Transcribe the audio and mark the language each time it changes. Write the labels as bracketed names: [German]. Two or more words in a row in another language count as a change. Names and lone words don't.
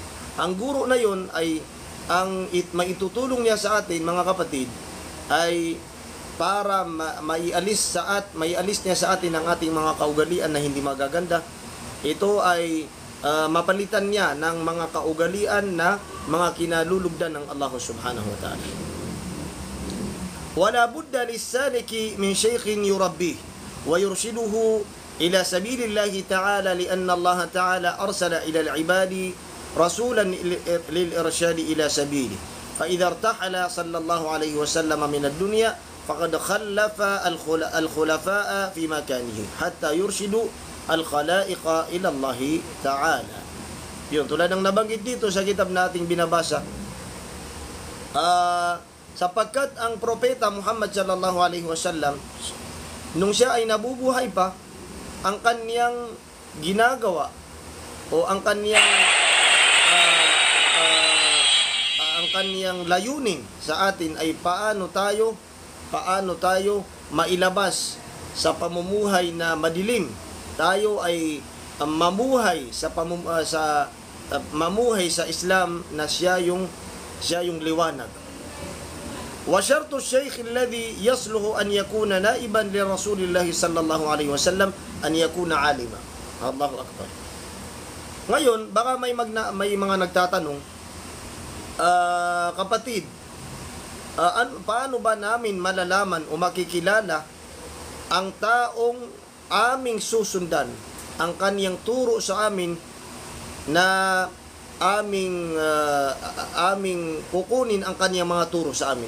[Filipino] Ang guro na yon ay maitutulong niya sa atin, mga kapatid, ay para maialis niya sa atin ang ating mga kaugalian na hindi magaganda. Ito ay mapalitan niya ng mga kaugalian na mga kinalulugdan ng Allah [Arabic] سبحانه وتعالى. لا بد للسالك من شيخ يربيه ويرشده إلى سبيل الله تعالى لأن الله تعالى أرسل إلى العباد رسولا للإرشاد إلى سبيل. فإذا ارتحل صلى الله عليه وسلم من الدنيا فقد خلف الخلفاء في مكانه حتى يرشد الخلائق إلى الله تعالى. [Filipino] Yun, tulad ng nabanggit dito sa kitab nating binabasa, sapagkat ang propeta Muhammad [Arabic] صلى الله عليه وسلم, [Filipino] nung siya ay nabubuhay pa, ang kaniyang ginagawa o ang kaniyang layunin sa atin ay paano tayo mailabas sa pamumuhay na madilim. Tayo ay mamuhay sa Islam na siya yung liwanag. [Arabic] وشرط الشيخ الذي يصلح أن يكون نائبا لرسول الله صلى الله عليه وسلم أن يكون عالما. الله أكبر. [Filipino] Ngayon, baka may mga nagtatanong, kapatid, paano ba namin malalaman o makikilala ang taong aming susundan, ang kaniyang turo sa amin na aming kukunin ang kaniyang mga turo sa amin.